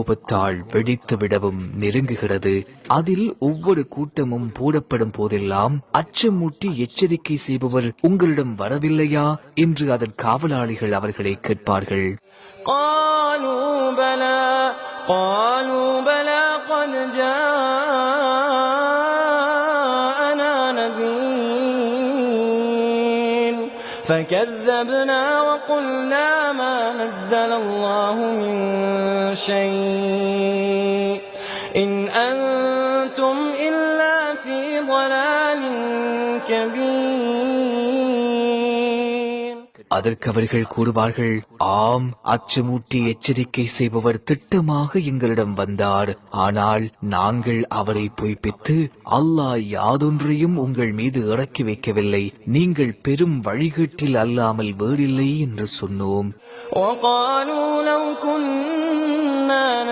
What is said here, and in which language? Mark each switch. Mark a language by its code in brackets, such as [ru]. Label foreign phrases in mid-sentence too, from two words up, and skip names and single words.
[ta] கோபத்தால் வெடித்து விடவும் நெருங்குகிறது. அதில் ஒவ்வொரு கூட்டமும் போடப்படும் போதெல்லாம் அச்சமூட்டி எச்சரிக்கை செய்பவர் உங்களிடம் வரவில்லையா என்று அதன் காவலாளிகள் அவர்களை கேட்பார்கள். [ar] قالوا بلى قد جاءنا نذير فكذبنا وقلنا ما نزل الله من شيء إن أنتم إلا في ضلال كبير. [ta] அதற்கு அவர்கள் கூறுவார்கள், ஆம், அச்சமூட்டி எச்சரிக்கை செய்பவர் திட்டமாக எங்களிடம் வந்தார். ஆனால் நாங்கள் அவரை பொய்ப்பித்து அல்லாஹ் யாதொன்றையும் உங்கள் மீது இறக்கி வைக்கவில்லை, நீங்கள் பெரும் வழிகேட்டில் அல்லாமல் வேறில்லை என்று சொன்னோம்.